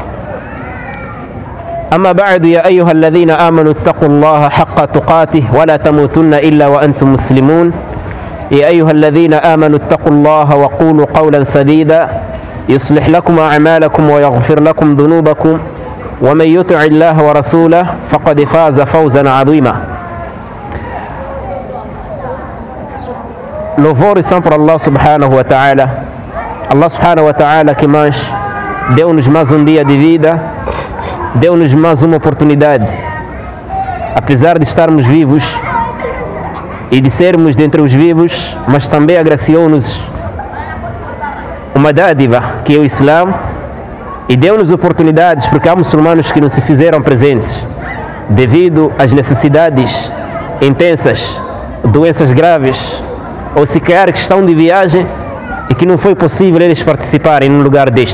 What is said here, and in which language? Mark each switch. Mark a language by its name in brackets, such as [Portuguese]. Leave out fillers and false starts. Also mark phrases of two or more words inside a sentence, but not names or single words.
[Arabic] أما بعد، يا أيها الذين آمنوا اتقوا الله حق تقاته ولا تموتن إلا وأنتم مسلمون. يا أيها الذين آمنوا اتقوا الله وقولوا قولا سديدا يصلح لكم أعمالكم ويغفر لكم ذنوبكم ومن يطع الله ورسوله فقد فاز فوزا عظيما. [Portuguese] Louvor e são para Allah [Arabic] سبحانه وتعالى. [Portuguese] Allah [Arabic] سبحانه وتعالى [Portuguese] que mais deu-nos mais um dia de vida, deu-nos mais uma oportunidade. Apesar de estarmos vivos e de sermos dentre os vivos, mas também agraciou-nos uma dádiva que é o Islã, e deu-nos oportunidades, porque há muçulmanos que não se fizeram presentes devido às necessidades intensas, doenças graves, ou sequer que estão de viagem e que não foi possível eles participarem num lugar deste.